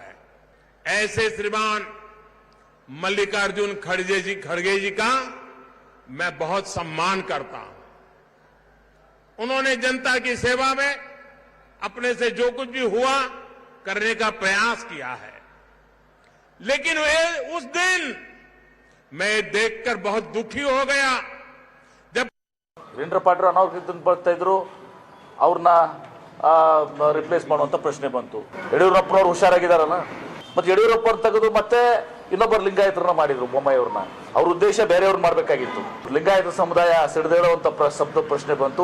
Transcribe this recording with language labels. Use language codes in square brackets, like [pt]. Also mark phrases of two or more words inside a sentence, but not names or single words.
[hi] ऐसे श्रीमान मल्लिकार्जुन खड़गे जी का मैं बहुत सम्मान करता हूं. उन्होंने जनता की सेवा में अपने से जो कुछ भी हुआ करने का प्रयास किया है. लेकिन वे उस दिन मैं देखकर बहुत दुखी हो गया जब [kn] ವೀರೇಂದ್ರ ಪಾಟೀಲ್ ಅನಾರೋಗ್ಯದಿಂದ ಬರ್ತಾ ಇದ್ರು, ಅವ್ರನ್ನ ರಿಪ್ಲೇಸ್ ಮಾಡುವಂತ ಪ್ರಶ್ನೆ ಬಂತು. ಯಡಿಯೂರಪ್ಪನವ್ರು ಹುಷಾರಾಗಿದ್ದಾರಲ್ಲ, ಮತ್ತೆ ಯಡಿಯೂರಪ್ಪ ತೆಗೆದು ಮತ್ತೆ ಇನ್ನೊಬ್ಬರು ಲಿಂಗಾಯತರನ್ನ ಮಾಡಿದ್ರು ಬೊಮ್ಮಾಯಿ ಅವ್ರನ್ನ. ಅವ್ರ ಉದ್ದೇಶ ಬೇರೆಯವ್ರನ್ನ ಮಾಡಬೇಕಾಗಿತ್ತು. ಲಿಂಗಾಯತ ಸಮುದಾಯ ಸಿಡಿದೇಳುವಂತ ಶಬ್ದ ಪ್ರಶ್ನೆ ಬಂತು.